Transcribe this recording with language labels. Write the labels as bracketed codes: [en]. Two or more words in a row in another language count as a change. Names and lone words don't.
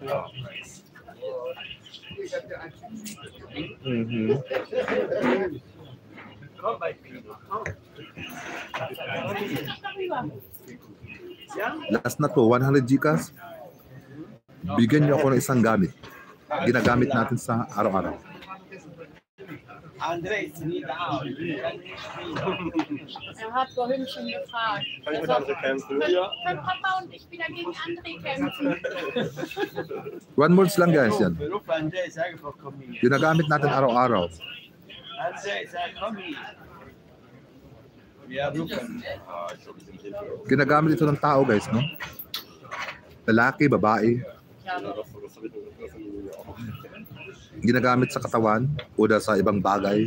[tl] Last na to. 100 Gcash. Bigyan niyo ako ng isang gamit. Ginagamit natin sa araw-araw. [de] André, hat vorhin schon gefragt. Kann ich mit André kämpfen? Ja. Kann Papa und ich wieder gegen André kämpfen. [tl] 1 words lang, guys, yan. Ginagamit natin araw-araw. Ginagamit ito ng tao, guys, no? Lalaki, babae. Ginagamit sa katawan o sa ibang bagay.